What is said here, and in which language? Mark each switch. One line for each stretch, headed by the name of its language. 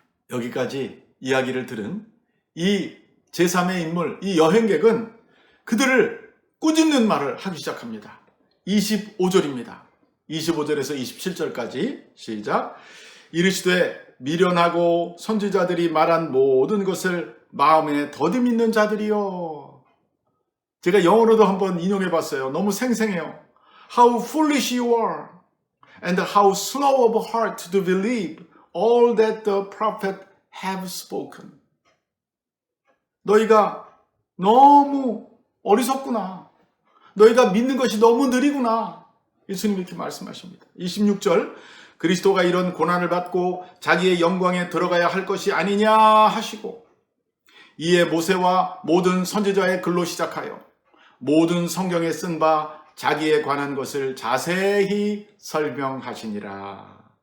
Korean: 여기까지 이야기를 들은 이 제3의 인물, 이 여행객은 그들을 꾸짖는 말을 하기 시작합니다. 25절입니다. 25절에서 27절까지 시작. 이르시되 미련하고 선지자들이 말한 모든 것을 마음에 더듬 있는 자들이요. 제가 영어로도 한번 인용해 봤어요. 너무 생생해요.
English: How foolish you are, and how slow of heart to believe all that the prophet have spoken.
Korean: 너희가 너무 어리석구나. 너희가 믿는 것이 너무 느리구나. 예수님이 이렇게 말씀하십니다. 26절, 그리스도가 이런 고난을 받고 자기의 영광에 들어가야 할 것이 아니냐 하시고, 이에 모세와 모든 선지자의 글로 시작하여 모든 성경에 쓴 바 자기에 관한 것을 자세히 설명하시니라.